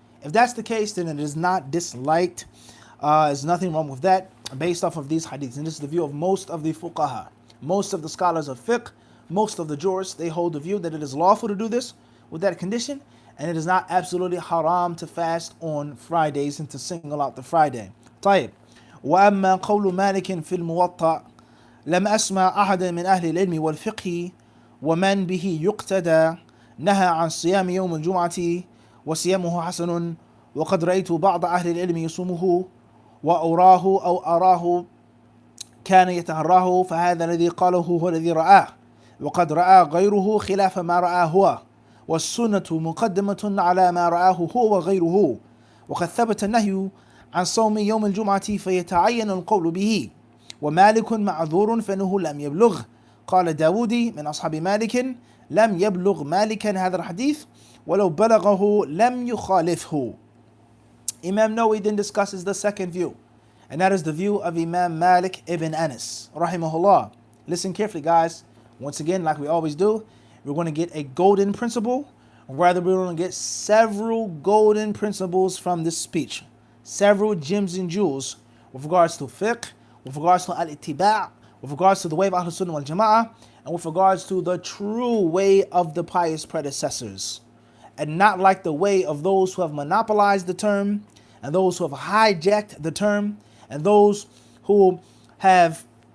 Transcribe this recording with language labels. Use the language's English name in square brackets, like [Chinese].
[English] If that's the case, then it is not disliked. There's nothing wrong with that, based off of these hadiths. And this is the view of most of the fuqaha, most of the scholars of fiqh, most of the jurists. They hold the view that it is lawful to do this with that condition, and it is not absolutely haram to fast on Fridays and to single out the Friday. [Arabic] طيب. وأما قول مالك في الموطأ لم أسمع أحدا من أهل العلم والفقه ومن به يقتدى نهى عن صيام يوم الجمعة وصيامه حسن وقد رأيت بعض أهل العلم يصومه وأراه كان يتهراه فهذا الذي قاله هو الذي رآه وقد رأى غيره خلاف ما رآه هو والسنة مقدمة على ما رآه هو وغيره وقد ثبت النهي عن صوم يوم الجمعة فيتعين القول به ومالك معذور فإنه لم يبلغ قال داودي من أصحاب مالك لم يبلغ مالكا هذا الحديث ولو بلغه لم يخالفه. [English] Imam Nawawi then discusses the second view, and that is the view of Imam Malik ibn Anas rahimahullah. Listen carefully, guys. Once again, like we always do, we're going to get a golden principle, or rather we're going to get several golden principles from this speech, several gems and jewels with regards to fiqh, with regards to al-ittiba', with regards to the way of Ahlul Sunnah wal Jama'ah, and with regards to the true way of the pious predecessors, and not like the way of those who have monopolized the term, and those who have hijacked the term, and those who have